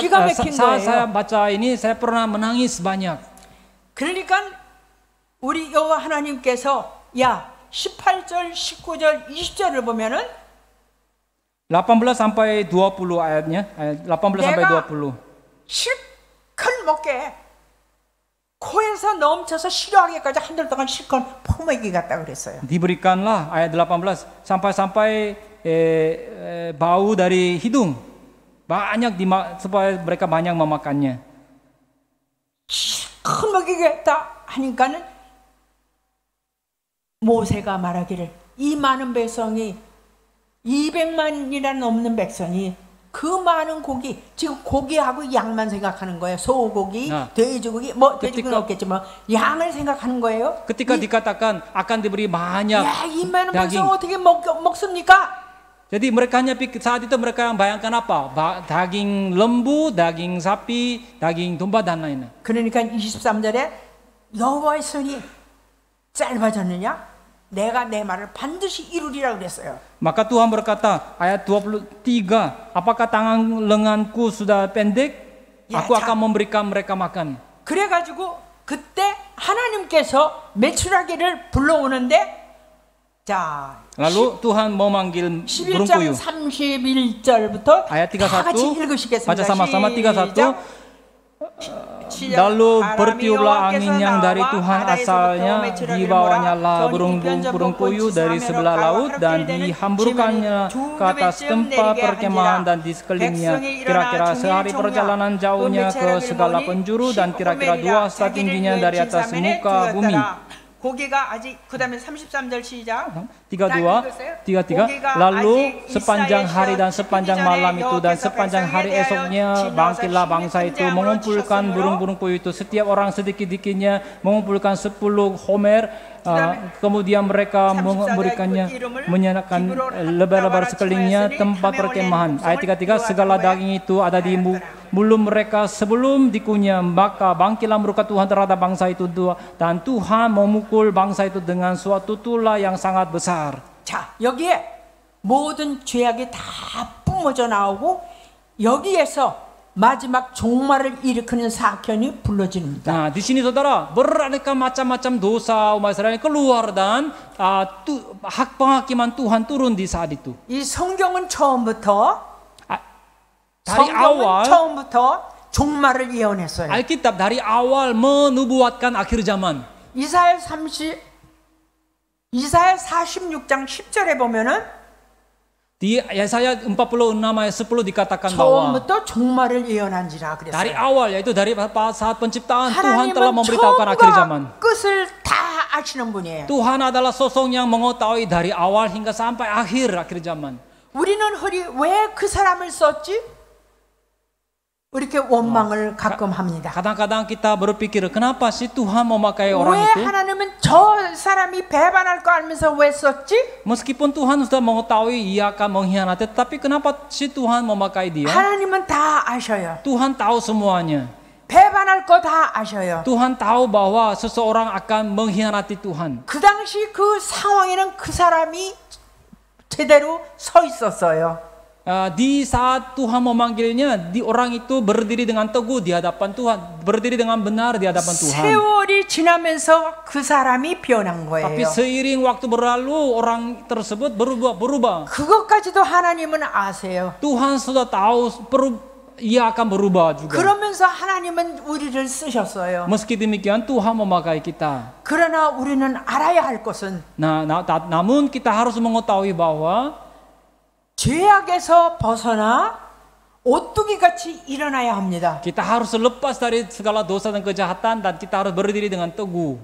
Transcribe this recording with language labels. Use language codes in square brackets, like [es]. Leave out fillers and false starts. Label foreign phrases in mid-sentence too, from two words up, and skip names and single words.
[ko] 기가 막힌 [id] saat [ko] 거예요. [id] saya baca ini saya pernah menangis banyak. [ko] 그러니까 우리 여호와 하나님께서 야 18절, 19절, 20절을 보면은 [id] 18 sampai 20 ayatnya, ayat 18 sampai 20. [ko] 실컷 먹게 코에서 넘쳐서 싫어하기까지 한 달 동안 실컷 퍼먹이 갔다 그랬어요. [id] Diberikanlah ayat 18 sampai-sampai bau dari hidung banyak supaya mereka banyak memakannya. [ko] 실컷 먹이겠다 하니까는 모세가 말하기를 이 많은 백성이 200만이나 넘는 백성이 그 많은 고기, 지금 고기하고 양만 생각하는 거예요. 소고기, 돼지고기, 뭐 돼지고기는 없겠지만 양을 생각하는 거예요. [id] Ketika dikatakan akan diberi banyak [ko] 야, 이 많은 [id] daging, [ko] 백성 어떻게 먹습니까? [id] jadi mereka saat itu mereka yang bayangkan apa? Daging lembu, daging sapi, daging domba dan lainnya. [ko] 그러니까 23절에 여호와의 손이 짧아졌느냐? 내가 내 말을 반드시 이루리라 그랬어요. [id] Maka Tuhan berkata, ayat 23, apakah tangan lenganku sudah pendek? Aku akan memberikan mereka makan. [ko] 그래가지고 그때 하나님께서 메추라기를 불러오는데, 자, [id] Lalu Tuhan memanggil burung [ko] 11장 [id] puyuh. [ko] 31절부터 [id] Ayat [ko] 다 같이 31, 읽으시겠습니다. [id] baca sama-sama 31. [ko] 시작. [id] Lalu [ko] 바람이 [id] bertiuplah angin [ko] 여호와께서 [id] yang dari [ko] 나와 [id] Tuhan [ko] 바다에서부터 [id] asalnya, [ko] 메추라기를 [id] di bawahnya [ko] 몰아 [id] lah [ko] 전이 [id] burung puyuh dari sebelah laut, dan dihamburkannya ke atas tempat perkemahan dan di sekelilingnya, kira-kira sehari perjalanan jauhnya ke segala penjuru, dan kira-kira 2 hasta tingginya dari atas muka bumi. [ko] 고기가 아직 그다음에 33절 시작. 33. [id] Lalu sepanjang hari dan sepanjang malam itu dan sepanjang hari esoknya bangkitlah bangsa itu mengumpulkan burung-burung puyuh itu, setiap orang sedikit-sedikitnya mengumpulkan 10 homer. Kemudian mereka memberikannya, menyalakan lebar-lebar sekelilingnya tempat perkemahan. Ayat 33, segala daging itu ada di mulut mereka sebelum dikunyah, maka bangkitlah murka Tuhan terhadap bangsa itu, dan Tuhan memukul bangsa itu dengan suatu tulah yang sangat besar. [ko] 자, 여기에 모든 죄악이 다 뿜어져 나오고 여기에서 마지막 종말을 일으키는 사건이 불러집니다. [id] Nah, di sini saudara, beraneka macam-macam dosa umat Israel keluar, dan hak penghakiman Tuhan turun di saat itu. [ko] 이 성경은 처음부터 종말을 예언했어요. [id] Alkitab dari awal menubuatkan akhir zaman. [ko] 이사야 46장 10절에 보면은 [id] Di Yesaya 46 ayat 10 dikatakan bahwa [ko] 처음부터 종말을 예언한지라 그랬어요. [id] dari awal, yaitu dari saat penciptaan, Tuhan telah memberitahukan akhir zaman. [ko] 끝을 다 아시는 분이에요. [id] Tuhan adalah sosok yang mengetahui dari awal hingga sampai akhir zaman. [ko] 우리는 왜 그 사람을 썼지? 이렇게 원망을 가끔 합니다. [id] Kadang-kadang kita berpikir, kenapa sih Tuhan memakai orang [ko] 왜 [id] itu? [ko] 하나님은 저 사람이 배반할 거 알면서 왜 썼지? [id] Meskipun Tuhan sudah mengetahui ia akan mengkhianati, tapi kenapa sih Tuhan memakai dia? [ko] 하나님은 다 아셔요. [id] Tuhan tahu semuanya. [ko] 배반할 거 다 아셔요. [id] Tuhan tahu bahwa seseorang akan mengkhianati Tuhan. [ko] 그 당시 그 상황에는 그 사람이 제대로 서 있었어요. [id] Di saat Tuhan memanggilnya, orang itu berdiri dengan teguh di hadapan Tuhan, berdiri dengan benar di hadapan Tuhan. [ko] 세월이 지나면서 그 사람이 변한 거예요. [id] Tapi seiring waktu berlalu, orang tersebut berubah. [ko] 그것까지도 하나님은 아세요. [id] Tuhan sudah tahu ia akan berubah juga. [ko] 그러면서 하나님은 우리를 쓰셨어요. [id] Meski demikian Tuhan memakai kita. [ko] 그러나 우리는 알아야 할 것은 [id] Namun kita harus mengetahui bahwa [ko] 죄악에서 벗어나 오뚜기 같이 일어나야 합니다. [id] kita harus lepas dari segala dosa dan kejahatan dan kita harus berdiri dengan teguh.